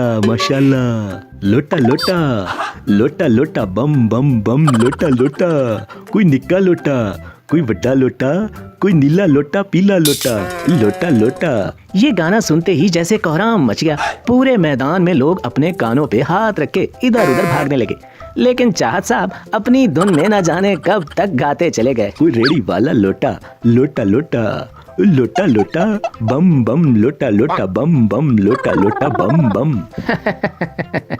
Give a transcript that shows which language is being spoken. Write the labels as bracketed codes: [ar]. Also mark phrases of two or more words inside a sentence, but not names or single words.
[hi] माशाल्लाह, लोटा लोटा लोटा लोटा बम बम बम लोटा लोटा, कोई निक्का लोटा, कोई बड़ा लोटा, कोई नीला लोटा, पीला लोटा, लोटा लोटा। ये गाना सुनते ही जैसे कोहराम मच गया। पूरे मैदान में लोग अपने कानों पे हाथ रख के इधर उधर भागने लगे, लेकिन चाहत साहब अपनी धुन में न जाने कब तक गाते चले गए। कोई रेडी वाला लोटा, लोटा लोटा लोटा लोटा बम बम लोटा लोटा बम बम लोटा लोटा बम बम।